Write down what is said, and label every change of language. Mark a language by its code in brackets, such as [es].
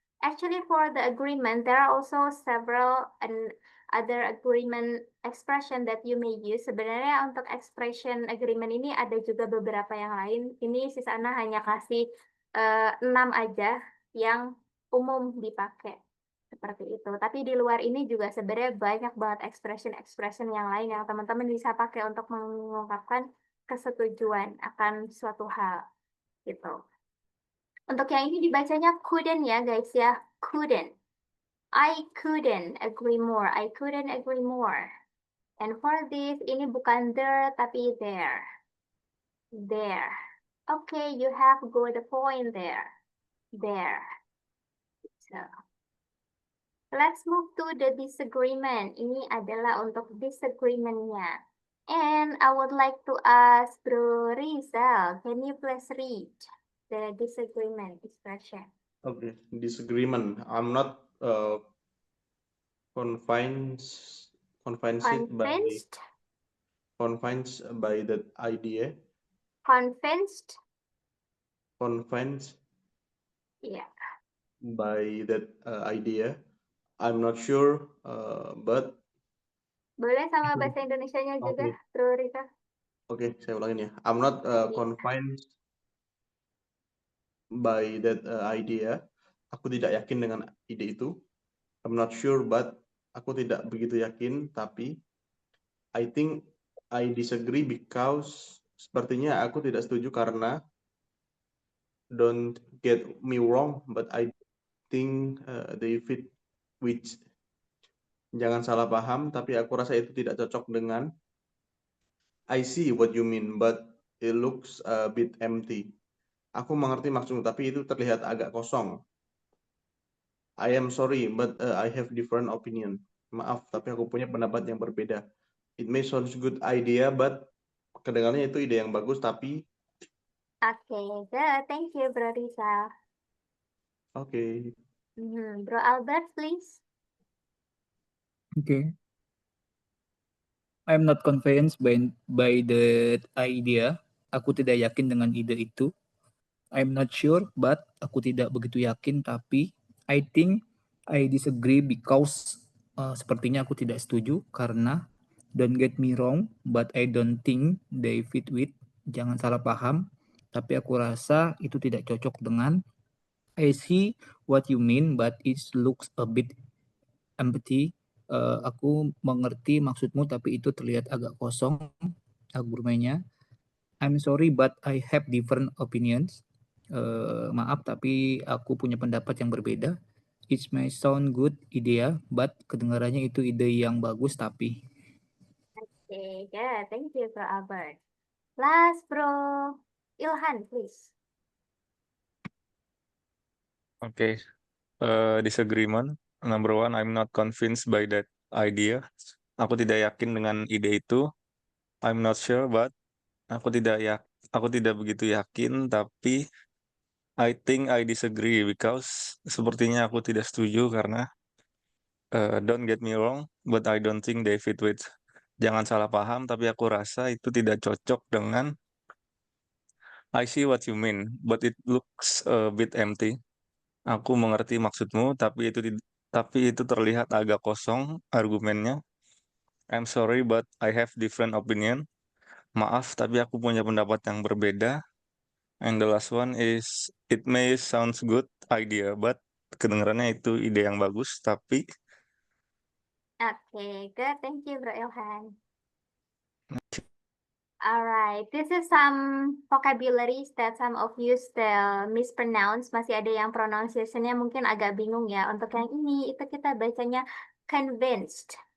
[en] Actually, for the agreement, there are also several other agreement expression that you may use. [id] Sebenarnya untuk expression agreement ini ada juga beberapa yang lain. Ini Sisana hanya kasih 6 aja yang umum dipakai seperti itu. Tapi di luar ini juga sebenarnya banyak banget expression yang lain yang teman-teman bisa pakai untuk mengungkapkan kesetujuan akan suatu hal gitu. Untuk yang ini dibacanya couldn't ya guys ya, couldn't. [en] I couldn't agree more. I couldn't agree more. And for this [id] ini bukan [en] there [id] tapi [en] there. There. Okay, you have got the point there. There. So, let's move to the disagreement. [id] Ini adalah untuk disagreement-nya. [en] And I would like to ask Bro Rizal, can you please read the disagreement expression? Okay, disagreement. I'm not convinced Convinced? by that idea. Convinced? Convinced Yeah. by that idea. I'm not sure, but [id] Boleh sama bahasa Indonesianya juga, [en] Okay. Bro Rizal? [id] Oke, saya ulangin ya. [en] I'm not convinced by that idea. [id] Aku tidak yakin dengan ide itu. [en] I'm not sure, but [id] aku tidak begitu yakin. Tapi [en] I think I disagree because [id] sepertinya aku tidak setuju karena [en] don't get me wrong, but I think they fit which [id] jangan salah paham, tapi aku rasa itu tidak cocok dengan [en] I see what you mean, but it looks a bit empty. [id] Aku mengerti maksudmu, tapi itu terlihat agak kosong. [en] I am sorry, but I have different opinion. [id] Maaf, tapi aku punya pendapat yang berbeda. [en] It may sound good idea, but [id] kedengarannya itu ide yang bagus, tapi [en] Okay, good. Thank you, Bro Rizal. [id] oke. [en] Bro Albert, please. Okay. I'm not convinced by the idea. [id] Aku tidak yakin dengan ide itu. [en] I'm not sure, but [id] aku tidak begitu yakin. Tapi [en] I think I disagree because [id] sepertinya aku tidak setuju karena [en] don't get me wrong, but I don't think they fit with. [id] Jangan salah paham, tapi aku rasa itu tidak cocok dengan. [en] I see what you mean, but it looks a bit empty. [id] Aku mengerti maksudmu, tapi itu terlihat agak kosong argumennya. [en] I'm sorry, but I have different opinions. [id] Maaf, tapi aku punya pendapat yang berbeda. [en] It may sound good idea, but [id] kedengarannya itu ide yang bagus, tapi. [en] Okay, good. Thank you, Bro Albert. Last, Bro Ilhan, please. Okay. Disagreement. Number one, I'm not convinced by that idea. [id] Aku tidak yakin dengan ide itu. [en] I'm not sure, but [id] aku tidak begitu yakin, tapi [en] I think I disagree because [id] sepertinya aku tidak setuju karena [en] don't get me wrong, but I don't think they fit with. [id] Jangan salah paham, tapi aku rasa itu tidak cocok dengan [en] I see what you mean, but it looks a bit empty. [id] Aku mengerti maksudmu, tapi itu terlihat agak kosong argumennya. [en] I'm sorry, but I have different opinion. [id] Maaf, tapi aku punya pendapat yang berbeda. [en] And the last one is, it may sounds good idea, but [id] kedengarannya itu ide yang bagus, tapi [en] Okay, good. Thank you, Bro Ilhan. Alright, this is some vocabularies that some of you still mispronounce. [id] Masih ada yang pronunciation-nya mungkin agak bingung ya. Untuk yang ini, itu kita bacanya convinced.